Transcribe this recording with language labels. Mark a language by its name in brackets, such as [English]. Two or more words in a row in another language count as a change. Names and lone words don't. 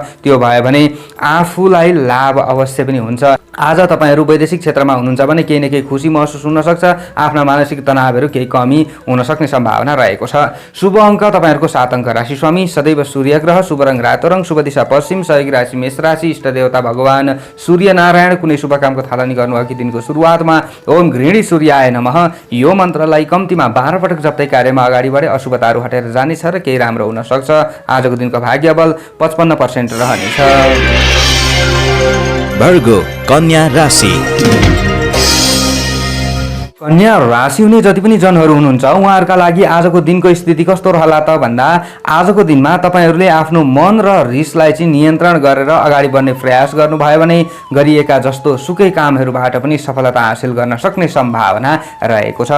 [Nepali] त्यो भयो भने आफूलाई लाभ अवश्य पनि हुन्छ। आज तपाईँ तपाईहरू वैदेशिक क्षेत्रमा हुनुहुन्छ भने केही न केही खुसी महसुस हुन सक्छ। आफ्ना मानसिक तनावहरू केही कमी हुन सक्ने सम्भावना रहेको छ। शुभ अङ्क तपाईहरूको 7 अङ्क। राशि स्वामी सदैव सूर्य ग्रह, शुभ रङ रातो रङ, शुभ दिशा पश्चिम, सहयोगी राशि मेष राशि, इष्ट देवता भगवान सूर्य नारायण। कुनै शुभ कामको थालनी गर्नुभएकी दिनको सुरुवातमा [Sanskrit] ओम गृहिणी सूर्याय नमः [Nepali] यो मन्त्रलाई कम्तीमा 12 पटक जप्दै कार्यमा अगाडि बढे अशुभताहरू हटेर जानेछ र केही राम्रो हुन सक्छ। आजको दिनको भाग्य बल 55% रहनेछ। भर्गो कन्या राशि। कन्या राशि हुने जति पनि जनहरू हुनुहुन्छ उहाँहरूका लागि आजको दिनको स्थिति कस्तो रहला त भन्दा आजको दिनमा तपाईहरूले आफ्नो मन र रिसलाई चाहिँ नियन्त्रण गरेर अगाडि बढ्ने प्रयास गर्नुभयो भने गरिएका जस्तो सुकै कामहरूबाट पनि सफलता हासिल गर्न सक्ने सम्भावना रहेको छ।